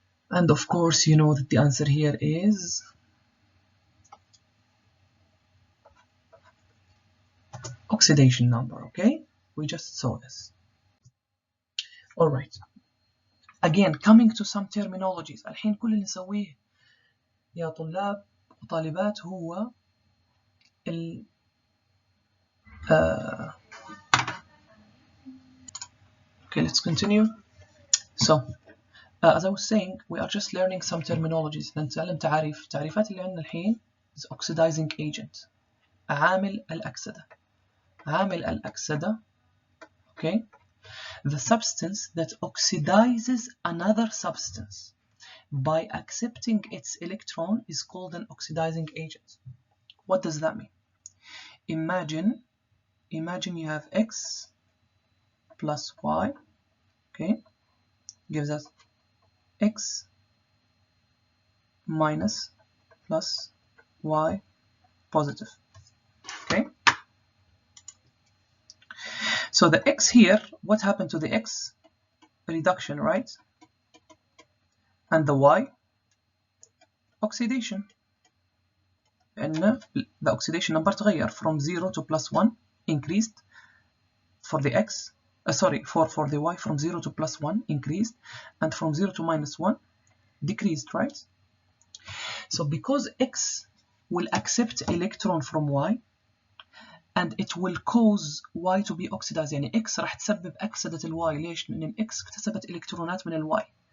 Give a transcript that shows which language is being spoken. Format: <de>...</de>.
<en>And of course, you know that the answer here is oxidation number, okay? We just saw this. Alright. Again, coming to some terminologies.</en> <ar>الحين كل اللي نسويه يا طلاب وطالبات هو</ar> <en>Okay, let's continue. So, as I was saying, we are just learning some terminologies.</en> <ar>نتعلم تعريفات اللي عندنا الحين</ar> <en>is oxidizing agent.</en> <ar>عامل الأكسدة. عامل الأكسدة, okay?</ar> <en>The substance that oxidizes another substance by accepting its electron is called an oxidizing agent. What does that mean? Imagine you have X plus Y, okay? Gives us X minus plus Y positive, okay? So the X here, what happened to the X? Reduction, right? And the Y? Oxidation. And the oxidation number</en> <ar>تغير</ar> <en>from 0 to +1 increased for the X, for the Y from 0 to +1 increased, and from 0 to -1 decreased, right? So because X will accept electron from Y, and it will cause Y to be oxidized.</en> <ar>يعني X راح تسبب أكسدة الY. ليش؟ لأن ال X اكتسبت إلكترونات من ال Y.</ar>